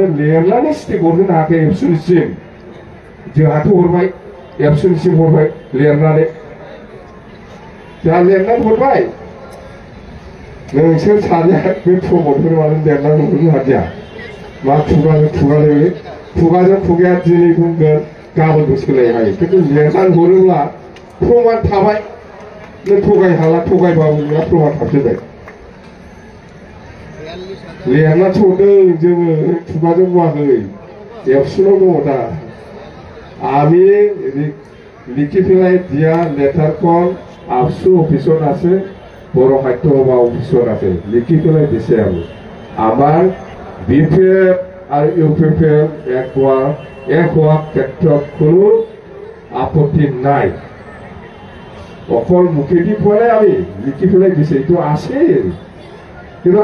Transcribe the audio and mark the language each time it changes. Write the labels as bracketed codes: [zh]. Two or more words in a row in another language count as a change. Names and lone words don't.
[brx] लिरनानै स्टिक हरहोनो हायाखै एबसुनिसिम जोंहाथ' हरबाय एबसुनिसिम हरबाय लिरनानै जोंहा लिरनानै हरबाय नोंसोर सानैया बे प्रमदफोर मानो लिरनानै हरनो हादिया मा खुगाजों खुगाया दिनै बुंगोन गाबोनबो सोलायनो हायो खिन्थु लिरनानै हरोब्ला प्रमान थाबाय नों थगाय हाला थगायबाबो नोंहा प्रमान थाफिनबाय लिरनानै हरदों जोङो खुगाजों बुङाखै एबसुनाव दङ दा [as] আমি লিখি পেলাই দিয়া লেটাৰখন আবসু অফিচত আছে বড় সাহিত্য সভা অফিচত আছে লিখি পেলাই দিছে আমি আমাৰ বিপিএফ আৰু ইউপিপিএল এক হোৱা ক্ষেত্ৰত কোনো আপত্তি নাই অকল মুখেদি পোৱা নাই আমি লিখি পেলাই দিছে এইটো আছে কিন্তু